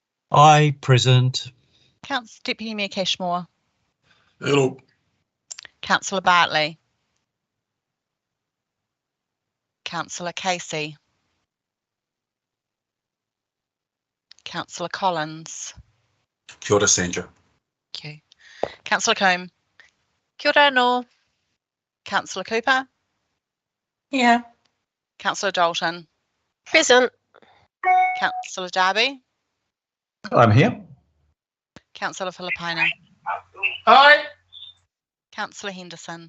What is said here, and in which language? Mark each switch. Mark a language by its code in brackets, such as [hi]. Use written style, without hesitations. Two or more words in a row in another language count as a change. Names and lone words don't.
[en] Aye, present. Deputy Mayor Cashmore. Hello. Councillor Bartley. Councillor Casey. Councillor Collins. [mi] Kia ora, Sandra. [en] Thank you. Councillor Combe. [mi] Kia ora no. [en] Councillor Cooper. Yeah. Councillor Dalton. Present. Councillor Darby. I'm here. Councillor Filipino. Aye. Councillor Henderson.